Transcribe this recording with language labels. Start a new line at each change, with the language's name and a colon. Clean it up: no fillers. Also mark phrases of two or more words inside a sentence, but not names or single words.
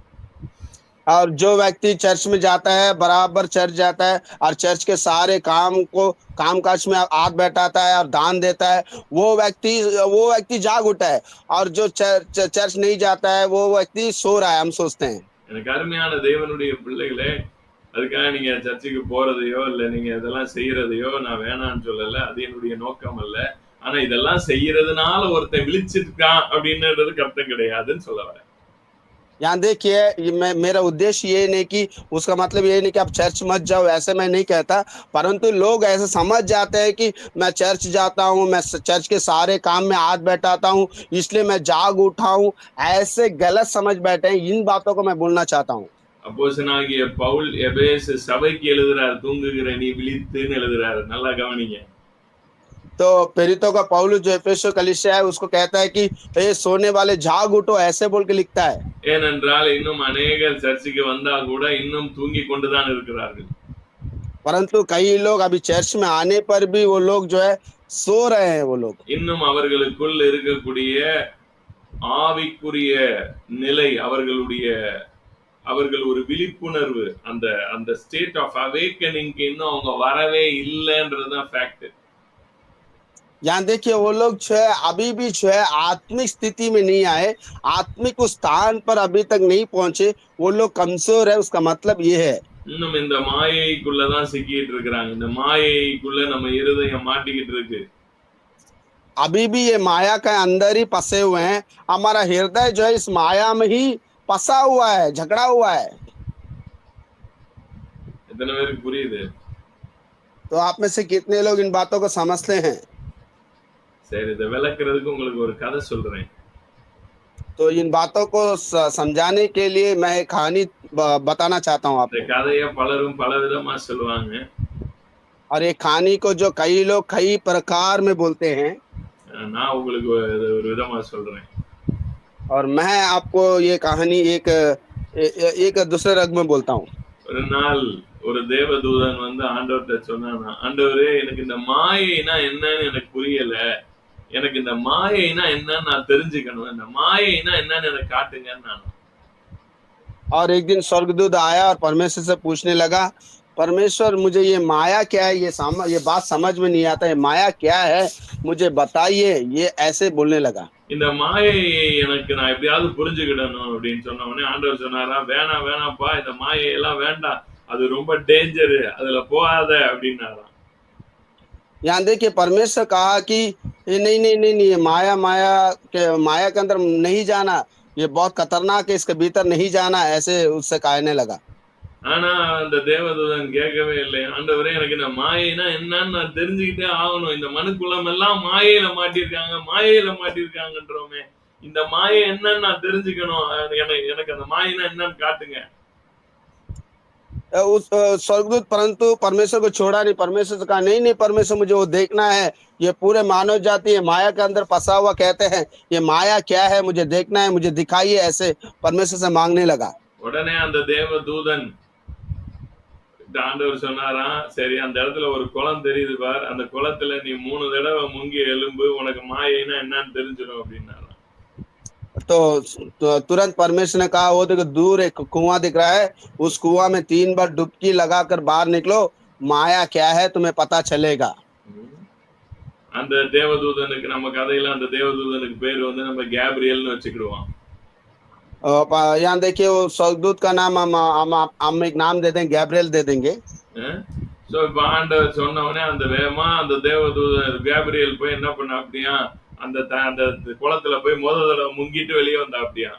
Hindi: और जो व्यक्ति चर्च में जाता है, बराबर चर्च जाता है और चर्च के सारे काम को कामकाज में हाथ बैठाता है और दान देता है, वो व्यक्ति जाग उठा है। और जो चर्च नहीं जाता है वो व्यक्ति सो रहा है, हम सोचते हैं।
Tamil: எனக்கு அருமையான தேவனுடைய பிள்ளைகளே, அதுக்காக நீங்க சர்ச்சுக்கு போறதையோ இல்ல நீங்க இதெல்லாம் செய்யறதையோ நான் வேணான்னு சொல்லல, அது என்னுடைய நோக்கம் அல்ல. ஆனா இதெல்லாம் செய்யறதுனால ஒருத்தன் விழிச்சிருக்கான் அப்படின்னுறதுக்கு அர்த்தம் கிடையாதுன்னு சொல்ல வரேன்.
Hindi: यहाँ देखिए मेरा उद्देश्य ये नहीं कि उसका मतलब ये नहीं कि आप चर्च मत जाओ, ऐसे मैं नहीं कहता, परंतु लोग ऐसे समझ जाते हैं कि मैं चर्च जाता हूँ, मैं चर्च के सारे काम में हाथ बैठाता हूँ इसलिए मैं जाग उठा हूँ, ऐसे गलत समझ बैठे हैं। इन बातों को मैं बोलना चाहता हूँ।
Tamil: அப்போஸ்தலனாகிய பவுல் எபேசு சபைக்கு எழுதுறார், தூங்குகிற நீ விழித்துன்னு எழுதுறாரு. நல்லா கவனிங்க.
Hindi: तो प्रेरितों का पौलुस जो एफेसो कलीसिया है उसको कहता है कि ए सोने वाले जाग उठो, ऐसे बोल के लिखता है।
Tamil: ஏனென்றால் இன்னும் அநேகர் சர்ச்சுக்கு வந்தா கூட இன்னும் தூங்கி கொண்டுதான் இருக்கிறார்கள்.
Hindi: परंतु कई लोग अभी चर्च में आने पर भी वो लोग जो है सो रहे हैं। वो लोग
Tamil: இன்னும் அவர்களுக்குள் இருக்கக்கூடிய ஆவிக்குரிய நிலை, அவர்கள் ஒரு விழிப்புணர்வு, அந்த அந்த
English: state of awakening
Tamil: இன்னும் அவங்க வரவே இல்லைன்றதுதான் ஃபேக்ட்.
Hindi: यहाँ देखिए वो लोग जो है अभी भी जो है आत्मिक स्थिति में नहीं आए, आत्मिक उस स्थान पर अभी तक नहीं पहुंचे, वो लोग कमजोर है। उसका मतलब ये है
Tamil: இன்னும் இந்த மாயைக்குள்ளதான் சிக்கிட்டு இருக்கிறாங்க. இந்த மாயைக்குள்ள நம்ம இருதயம் மாட்டிக்கிட்டு இருக்கு.
Hindi: अभी भी ये माया के अंदर ही फंसे हुए हैं। हमारा हृदय जो है इस माया में ही फंसा हुआ है, झगड़ा हुआ है।
Tamil: எத்தனை பேருக்கு புரியுது?
Hindi: तो आप में से कितने लोग इन बातों को समझते हैं?
Tamil: சரி, இதை விளக்குறதுக்கு உங்களுக்கு ஒரு கதை சொல்றேன்.
Hindi: तो इन बातों को समझाने के लिए मैं एक कहानी बताना चाहता हूँ
Tamil: இந்த
Hindi: आपको।
Tamil: கதையை பலரும் பல விதமா சொல்லுவாங்க.
Hindi: और ये कहानी को जो कई लोग कई प्रकार में बोलते हैं,
Tamil: நான் உங்களுக்கு ஒரு விதமா சொல்றேன்.
Hindi: और मैं आपको ये कहानी एक दूसरे रंग में बोलता हूँ।
Tamil: ஒரு நாள் ஒரு தேவதூதன் வந்து ஆண்டவர்கிட்ட சொன்னானா, ஆண்டவரே, எனக்கு இந்த மாயைனா என்னன்னு எனக்கு புரியல, எனக்கு இந்த மாயைனா என்னன்னு நான் தெரிஞ்சுக்கணும், இந்த மாயைனா என்னன்னு எனக்கு காட்டுங்கன்னு நான்.
Hindi: और एक दिन स्वर्गदूत आया और परमेश्वर से पूछने लगा, परमेश्वर मुझे ये माया क्या है, ये बात समझ में नहीं आता है, माया क्या है मुझे बताइए, ये ऐसे बोलने लगा।
Tamil: இந்த மாயை எனக்கு நான் எப்படியாவது புரிஞ்சுக்கிடணும் அப்படின்னு சொன்ன உடனே ஆண்டவர் சொன்னாரா, வேணாப்பா, இந்த மாயையெல்லாம் வேண்டாம், அது ரொம்ப டேஞ்சரு, அதுல போகாத அப்படின்னாராம்.
Hindi: यहाँ देखिए परमेश्वर कहा कि नहीं, ये माया के अंदर नहीं जाना, ये बहुत खतरनाक है, इसके भीतर नहीं जाना, ऐसे उससे कहने लगा।
Tamil: ஆனா அந்த தேவதூதன் கேட்கவே இல்லை. ஆண்டவரே, எனக்கு இந்த மாயைனா என்னன்னு நான் தெரிஞ்சுக்கிட்டே ஆகணும், இந்த மனுக்குலம் எல்லாம் மாயையில மாட்டிருக்காங்கன்றோமே, இந்த மாயை என்னன்னு நான் தெரிஞ்சுக்கணும், எனக்கு அந்த மாயினா என்னன்னு காட்டுங்க.
Hindi: स्वर्गदूत परंतु परमेश्वर को छोड़ा नहीं। परमेश्वर से कहा नहीं नहीं परमेश्वर मुझे वो देखना है, ये पूरे मानव जाति है माया के अंदर फंसा हुआ, कहते हैं ये माया क्या है, मुझे देखना है, मुझे दिखाइए, ऐसे परमेश्वर से मांगने लगा।
Tamil: உடனே அந்த தேவ தூதன் ஆண்டவர் சொன்னாராம், சரி அந்த இடத்துல ஒரு குளம் தெரியுது பார், அந்த குளத்துல நீ 3 தடவை முங்கி எலும்பு, உனக்கு மாயைனா என்னன்னு தெரிஞ்சிடும் அப்படின்னாராம்.
Hindi: तो तुरंत परमेश्वर ने कहा वो देखो दूर एक कुआं दिख रहा है, उस कुआं में 3 बार डुबकी लगाकर बाहर निकलो, माया क्या है तुम्हें पता चलेगा।
Tamil: அந்த தேவதூதனுக்கு நம்ம கதையில அந்த தேவதூதனுக்கு பேர் வந்து நம்ம கேப்ரியல்னு வச்சுக்கிடுவோம்.
Hindi: यहाँ देखिए वो स्वर्गदूत का नाम हम एक नाम दे देंगे, गैब्रियल दे देंगे।
Tamil: சோ இப்ப ஆண்டவர் சொன்ன உடனே அந்த வேகமா அந்த தேவதூதன் கேப்ரியல் போய் என்ன பண்ண அப்படியா, அந்த குளத்துல போய் முதல் தடவை முங்கிட்டு வெளியே வந்தா அப்படியா.